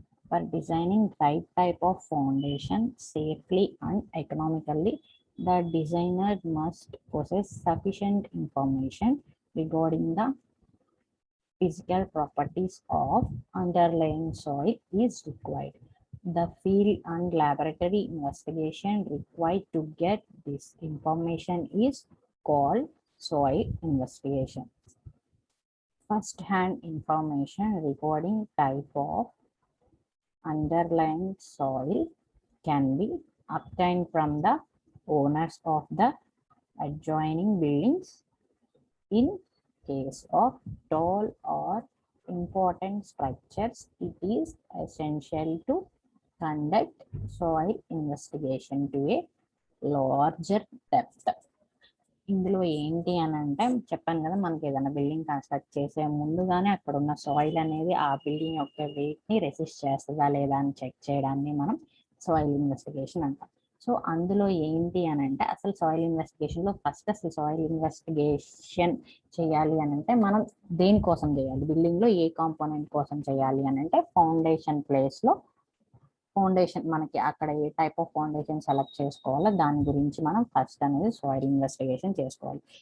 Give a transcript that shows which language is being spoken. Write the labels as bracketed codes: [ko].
[en] For designing right type of foundation safely and economically the designer must possess sufficient information regarding the physical properties of underlying soil is required. The field and laboratory investigation required to get this information is called soil investigation. First-hand information regarding type of underlying soil can be obtained from the owners of the adjoining buildings. In case of tall or important structures, it is essential to conduct soil investigation to a larger depth. [te] ఇందులో ఏంటి అని అంటే చెప్పాను కదా, మనకి ఏదైనా building construct చేసే ముందుగానే అక్కడ ఉన్న సాయిల్ అనేది ఆ బిల్డింగ్ యొక్క వెయిట్ని రెసిస్ట్ చేస్తుందా లేదా అని చెక్ చేయడాన్ని మనం సాయిల్ ఇన్వెస్టిగేషన్ అంటాం. సో అందులో ఏంటి అని అంటే అసలు సాయిల్ ఇన్వెస్టిగేషన్లో ఫస్ట్ అసలు సాయిల్ ఇన్వెస్టిగేషన్ చేయాలి అని అంటే మనం దేనికోసం చేయాలి, బిల్డింగ్లో ఏ కాంపోనెంట్ కోసం చేయాలి అని అంటే ఫౌండేషన్ ప్లేస్లో ఫౌండేషన్ మనకి అక్కడ ఏ టైప్ ఆఫ్ ఫౌండేషన్ సెలెక్ట్ చేసుకోవాలో దాని గురించి మనం ఫస్ట్ అనేది సాయిల్ ఇన్వెస్టిగేషన్ చేసుకోవాలి.